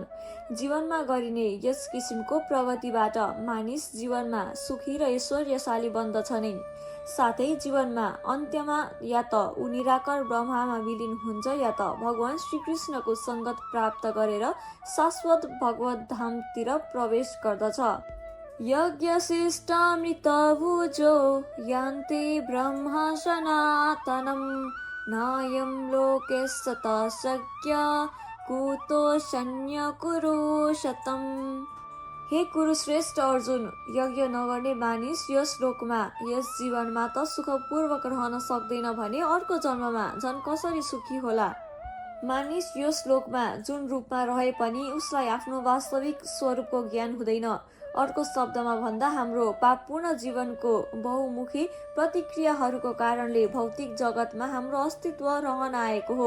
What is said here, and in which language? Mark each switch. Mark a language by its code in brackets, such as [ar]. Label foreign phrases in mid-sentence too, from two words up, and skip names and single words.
[ne] जीवनमा गरिने यस किसिमको प्रगतिबाट मानिस जीवनमा सुखी र ऐश्वर्यशाली बन्दछ नै, साथै जीवनमा अन्त्यमा या त ऊ निराकार ब्रह्ममा विलिन हुन्छ या त भगवान श्रीकृष्णको सङ्गत प्राप्त गरेर शाश्वत भगवत धामतिर प्रवेश गर्दछ। [sa] यज्ञशिष्टामृत भुजो यान्ति ब्रह्म सनातनम् नायं लोके सतः शक्य कुतोऽन्य कुरुशतम्। [ne] हे कुरुश्रेष्ठ अर्जुन, यज्ञ नगर्ने मानिस यस लोकमा यस जीवनमा त सुखपूर्वक रहन सक्दैन भने अर्को जन्ममा झन् कसरी सुखी होला। मानिस यस लोकमा जुन रूपमा रहे पनि उसलाई आफ्नो वास्तविक स्वरूपको ज्ञान हुँदैन। अर्को शब्दमा भन्दा हाम्रो पापपूर्ण जीवनको बहुमुखी प्रतिक्रियाहरूको कारणले भौतिक जगतमा हाम्रो अस्तित्व रहन आएको हो।